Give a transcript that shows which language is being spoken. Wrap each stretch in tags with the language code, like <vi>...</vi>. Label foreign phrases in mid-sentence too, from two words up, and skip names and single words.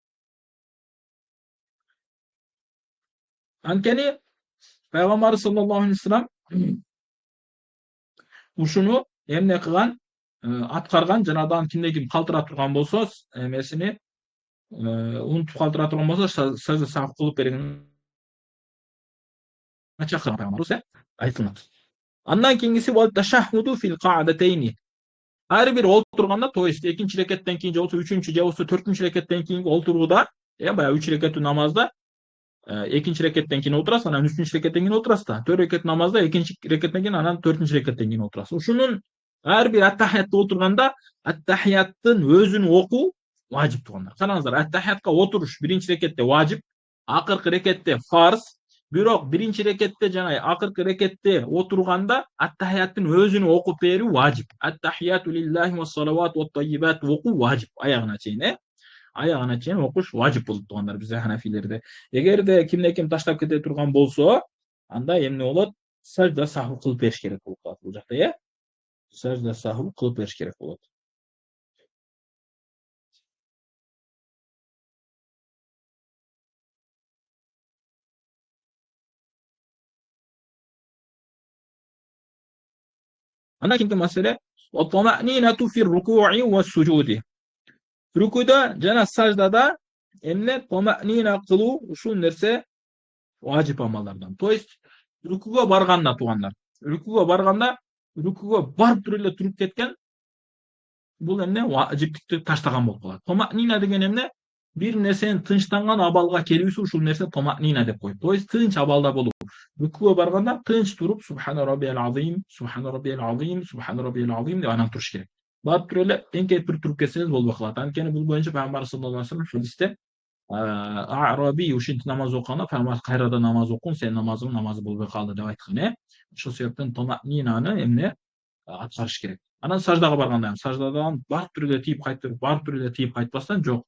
<ky>Анткени Пайгамбар</ky> <ar>صلى الله عليه وسلم</ar> <ky>ушуну эмне кылган, аткарган, жанадан кимде ким калтыра турган болсо, эмесини унутуп калтыра турган болсо, сажда саху кылып берген чакырган Пайгамбарыбыз айтылат. Андан кийингиси</ky> <ar>والتشهد في القعدتين.</ar> <ky>Ар бир олтурганда, то есть экинчи рекаттан кийин же болсо үчүнчү же болсо төртүнчү рекаттан кийинки олтурууда, баягы 3 рекаттуу намазда экинчи рекаттан кийин отурасыз, анан үчүнчү рекаттан кийин отурасыз да. 4 рекат намазда экинчи рекаттан кийин, анан төртүнчү рекаттан кийин отурасыз. Ушунун ар бир аттахиятта отурганда, аттахияттын өзүн окуу важип туугандар. Караңыздар, аттахиятка отуруш биринчи рекатте важип, акыркы рекатте фарз. Бирок биринчи рекатте жана акыркы рекатте отурганда аттахияттын өзүн окуп берүү важип.</ky> <ar>التحيات لله والصلوات والطيبات</ar> <ky>окуу важип. Аягына чейин, аягына чейин окуш важип болуп туугандар бизде ханафилерде. Эгерде кимде ким таштап кете турган болсо, анда эмне болот? Сажда саху кылып бериш керек болуп калат бул жакта, Сажда саху кылып бериш керек болот. Андан кийинки маселе</ky> <ar>الطمأنينة في الركوع والسجود.</ar> <ky>Рукуда жана саждада эмне тамa'nina кылуу ушул нерсе важип амалдардан. То есть рукуга барганда туугандар, рукуга барып туруп эле туруп кеткен, бул эмне важиптикти таштаган болуп калат. Тамa'nina деген эмне? бир нерсенин тынчтанган абалга келүүсү ушул нерсе томаънина деп коет. То есть тынч абалда болуу. Рүкүгө барганда тынч туруп</ky> <ar>سبحان ربي العظيم سبحان ربي العظيم سبحان ربي العظيم</ar> <ky>деп анан туруш керек. Барып туруп эле эңкейип бир туруп кетсеңиз болбой калат. Анткени бул боюнча Пайгамбар</ky> <ar>صلى الله عليه وسلم</ar> <ky>хадисте араби ушинтип намаз окуганда Пайгамбар кайрадан намаз окуң, сенин намазың намаз болбой калды деп айткан. Ошол себептен томаънинаны эмне аткарыш керек. Анан саждага барганда саждадан барып туруп эле тийип кайтып, барып туруп эле тийип кайтпастан жок.</ky>